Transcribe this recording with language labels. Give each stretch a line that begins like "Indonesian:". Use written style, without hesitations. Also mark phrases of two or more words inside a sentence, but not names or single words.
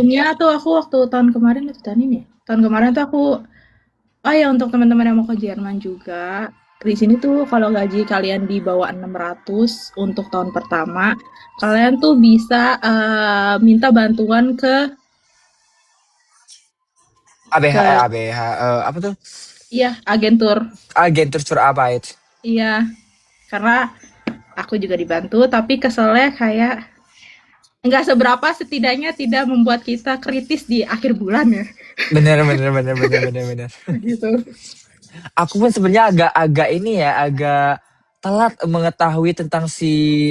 Indonesian: untungnya tuh aku waktu tahun kemarin atau tahun ini ya? Tahun kemarin tuh aku oh ya untuk teman-teman yang mau ke Jerman juga. Di sini tuh kalau gaji kalian di bawah 600 untuk tahun pertama, kalian tuh bisa minta bantuan ke ABH, ke ABH, apa tuh? iya, agentur.
German: Agentur Arbeit.
Indonesian: Iya, karena aku juga dibantu, tapi keselnya kayak nggak seberapa setidaknya tidak membuat kita kritis di akhir bulan ya. Bener, bener, bener, bener, bener, bener. Gitu. Aku pun sebenarnya agak ini ya, agak telat mengetahui tentang si